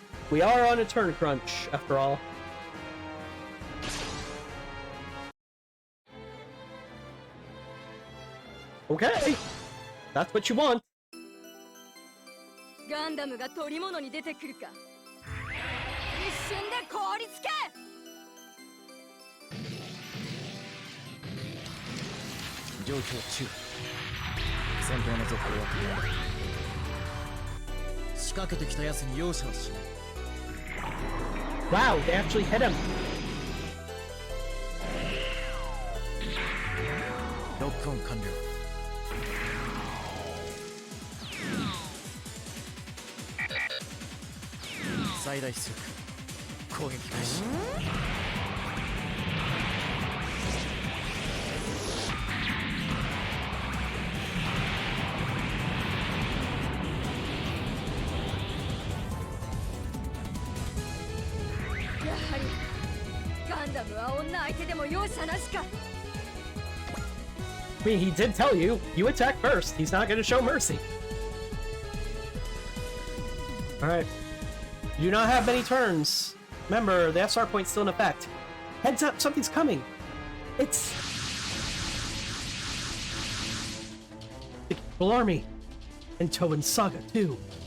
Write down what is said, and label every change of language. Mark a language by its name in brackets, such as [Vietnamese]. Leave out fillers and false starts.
[English] We are on a turn crunch, after all. Okay, that's what you want. [Japanese] Gundam が取り物に出てくるか。一瞬で凍りつけ。状況中。戦闘の続行は止めない。仕掛けてきた奴に容赦はしない。 [English] Wow, they actually hit him. ロックオン完了。最大出力攻撃開始。やはりガンダムは女相手でも容赦なしか。 I mean, he did tell you, you attack first. He's not going to show mercy. Alright. You do not have many turns. Remember, the SR point's still in effect. Heads up, something's coming. It's the Full Army. And Tobin Saga, too.